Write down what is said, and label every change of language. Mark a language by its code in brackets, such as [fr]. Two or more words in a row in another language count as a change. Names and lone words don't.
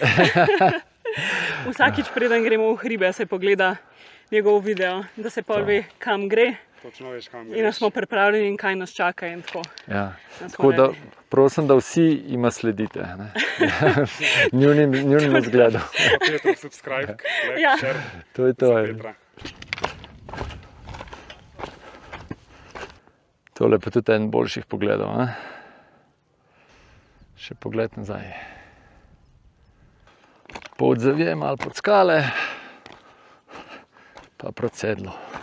[sl] Vsakič preden gremo v hribe, se pogleda njegov video, da se pol ve, kam gre. Točno veš, kam greš. In da smo pripravljeni in kaj nas čaka in tako. Ja. Tako da prosim, da vsi ima sledite, ne. Njunim zgledom. Petrov, [en] subscribe, like, [sl] Ja. [en] share. [sl] To je to. Petra. Tole pa tudi en boljših pogledov, ne. Še pogled nazaj. Pot zavije malo pod skale, pa proti sedlu.